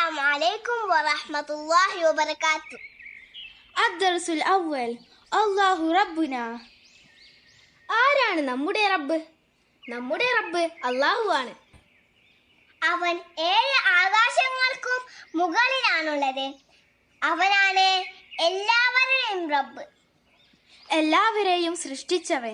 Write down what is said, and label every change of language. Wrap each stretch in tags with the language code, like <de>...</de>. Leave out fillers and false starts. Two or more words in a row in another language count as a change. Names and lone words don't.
<ar>عليكم ورحمة الله وبركاته. الدرس الأول الله ربنا.</ar> <ml>ആരാണ് നമ്മുടെ റബ്ബ്? നമ്മുടെ റബ്ബ് അല്ലാഹു ആണ്. അവൻ 7 ആകാശങ്ങൾക്കും മുകളിലാണുള്ളത്. അവനാണ് എല്ലാവരുടെയും റബ്ബ്. എല്ലാവരെയും സൃഷ്ടിച്ചവൻ,</ml>